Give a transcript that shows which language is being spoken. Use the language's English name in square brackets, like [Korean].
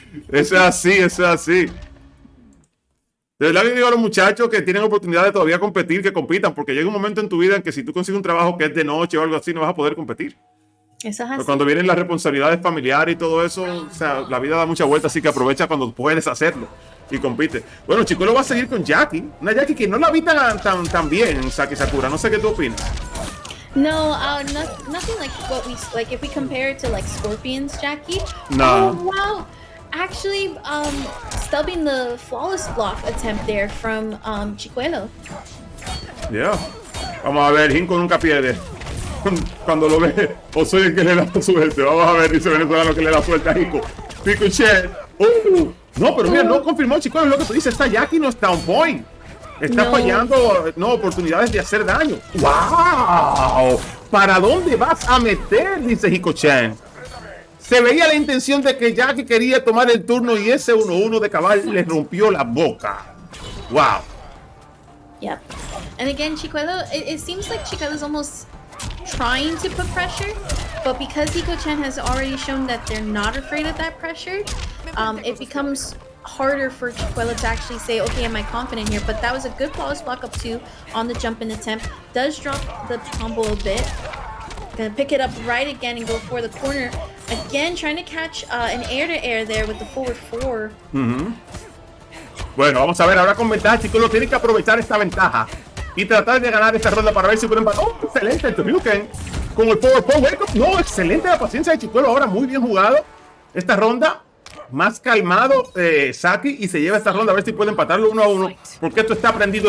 [Spanish] Eso es así. De verdad que digo a los muchachos que tienen oportunidad de todavía competir, que compitan, porque llega un momento en tu vida en que si tú consigues un trabajo que es de noche o algo así, no vas a poder competir. Eso es así. Pero cuando vienen las responsabilidades familiares y todo eso, o sea, la vida da mucha vuelta, así que aprovecha cuando puedes hacerlo y compite. Bueno, Chicuelo va a seguir con Jackie, una Jackie que no la vi tan bien, Saki Sakura. No sé qué tú opinas. [English] No, nothing like what like if we compare it to like Scorpion's Jackie. No. Oh wow. Actually, stubbing the flawless block attempt there from Chicuelo. Yeah. [Spanish] Vamos a ver, Hinko nunca pierde. Cuando lo ve, o soy el que le da suerte. Vamos a ver, dice venezolano que le da suerte a Hiko. Hikochan. No, pero mira, no confirmó Chicuelo lo que tú dices. Esta Jackie no está [English] on point. [Spanish] Está fallando oportunidades de hacer daño. ¡Wow! ¿Para dónde vas a meter? Dice Hikochan. Se veía la intención de que Jackie quería tomar el turno y ese 1-1 de cabal le rompió la boca. ¡Wow! [English] Yep. And again, Chicuelo, it seems like Chicuelo's almost trying to put pressure, but because Hikochan has already shown that they're not afraid of that pressure, it becomes harder for Chicuelo to actually say, okay, am I confident here? But that was a good flawless block up 2 on the jump in attempt. Does drop the combo a bit. Gonna pick it up right again and go for the corner. Again, trying to catch an air-to-air there with the forward 4. [Spanish] Bueno, vamos a ver ahora con ventaja. Chicuelo tiene que aprovechar esta ventaja y tratar de ganar esta ronda para ver si pueden empatar. ¡Oh, excelente! El Torneo con el forward 4. Wake up. No, excelente la paciencia de Chicuelo. Ahora muy bien jugado. Esta ronda más calmado Saki y se lleva esta ronda a ver si puede empatarlo 1-1, porque esto está prendido.